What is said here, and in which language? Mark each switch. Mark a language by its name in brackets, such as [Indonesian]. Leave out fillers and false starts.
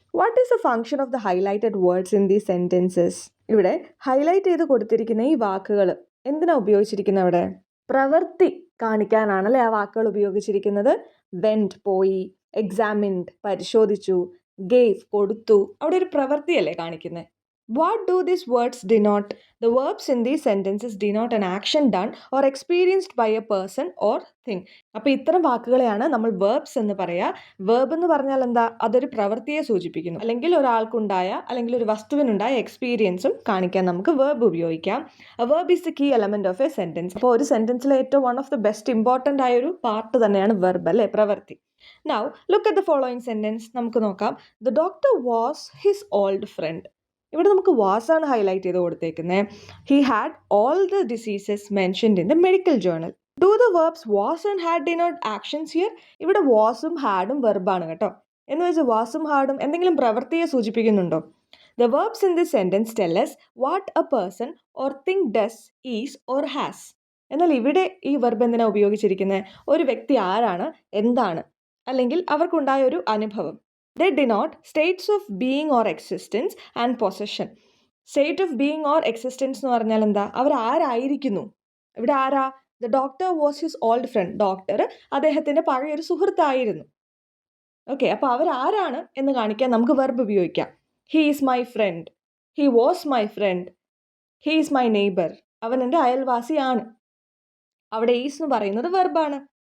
[English] What is the function of the highlighted words in these sentences? [Malayalam] ഇവിടെ highlight ചെയ്ത് കൊടുത്തിരിക്കുന്ന ഈ വാക്കുകൾ എന്തിനാ ഉപയോഗിച്ചിരിക്കുന്നത്, അവിടെ പ്രവൃത്തി കാണിക്കാനാണല്ലേ ആ വാക്കുകൾ ഉപയോഗിച്ചിരിക്കുന്നത്. വെന്റ് പോയി, എക്സാമിൻഡ് പരിശോധിച്ചു, ഗേവ് കൊടുത്തു, അവിടെ ഒരു പ്രവൃത്തിയല്ലേ കാണിക്കുന്നത്. [English] What do these words denote? The verbs in these sentences denote an action done or experienced by a person or thing. [Malayalam] അപ്പോൾ ഇത്തരം വാക്കുകളെയാണ് നമ്മൾ verbs എന്ന് പറയുക. verb എന്ന് പറഞ്ഞാൽ എന്താ, അതൊരു പ്രവൃത്തിയെ സൂചിപ്പിക്കുന്നു. അല്ലെങ്കിൽ ഒരാൾക്കുണ്ടായ അല്ലെങ്കിൽ ഒരു വസ്തുവിനുണ്ടായ എക്സ്പീരിയൻസും കാണിക്കാൻ നമുക്ക് verb ഉപയോഗിക്കാം. [English] A verb is the key element of a sentence. [Malayalam] അപ്പോൾ ഒരു സെൻറ്റൻസിലെ ഏറ്റവും [English] one of the best important [Malayalam] ആയ ഒരു പാർട്ട് തന്നെയാണ് verb അല്ലേ, പ്രവൃത്തി. [English] Now look at the following sentence. [Malayalam] നമുക്ക് നോക്കാം. [English] The doctor was his old friend. [Malayalam] ഇവിടെ നമുക്ക് വാസ് ആണ് ഹൈലൈറ്റ് ചെയ്ത് കൊടുത്തേക്കുന്നത്. [English] He had all the diseases mentioned in the medical journal. Do the verbs was and had denote actions here? [Malayalam] ഇവിടെ വാസും ഹാഡും വെർബാണ് കേട്ടോ. എന്ന് വെച്ചാൽ വാസും ഹാഡും എന്തെങ്കിലും പ്രവൃത്തിയെ സൂചിപ്പിക്കുന്നുണ്ടോ? [English] The verbs in this sentence tell us what a person or thing does, is or has. [Malayalam] എന്നാൽ ഇവിടെ ഈ verb എന്തിനാണ് ഉപയോഗിച്ചിരിക്കുന്നത്? ഒരു വ്യക്തി ആരാണ്, എന്താണ്, അല്ലെങ്കിൽ അവർക്കുണ്ടായ ഒരു അനുഭവം. [English] They denote states of being or existence and possession. State of being or existence [Malayalam] എന്ന് പറഞ്ഞാൽ എന്താ? അവർ ആരായിരിക്കുന്നു. ഇവിടെ ആരാ? [English] The doctor was his old friend. [Malayalam] Doctor അദ്ദേഹത്തിൻ്റെ പഴയൊരു സുഹൃത്തായിരുന്നു. ഓക്കെ, അപ്പോൾ അവരാരാണ് എന്ന് കാണിക്കാൻ നമുക്ക് വെർബ് ഉപയോഗിക്കാം. [English] He is my friend. He was my friend. He is my neighbor. [Malayalam] അവൻ എൻ്റെ അയൽവാസിയാണ്. അവിടെ ഈസ് എന്ന് പറയുന്നത് വെർബാണ്.